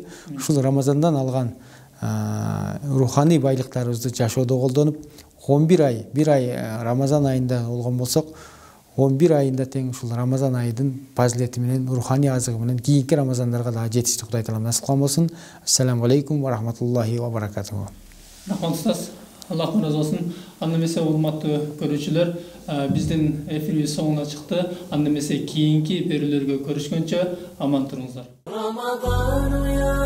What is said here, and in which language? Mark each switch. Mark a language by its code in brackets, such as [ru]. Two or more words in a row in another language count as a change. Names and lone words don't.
[ky] Ушул Рамазандан алган руханий байлыктарыбызды жашоодо колдонуп, 11 ай, бир ай Рамазан айында болгон болсок, 11 айында тең ушул Рамазан айдын фазилети менен, руханий азыгы менен кийинки Рамазандарга дагы жетишти Кудай Таала насип кылган болсун. [ar] السلام عليكم ورحمة الله وبركاته. [ky] Рахмат устаз. Аллахым ыраазы болсун. Анда эмесе урматтуу көрүүчүлөр, биздин эфирибиз соңуна чыкты. Анда эмесе кийинки берүүлөргө көрүшкөнчө аман туруңуздар.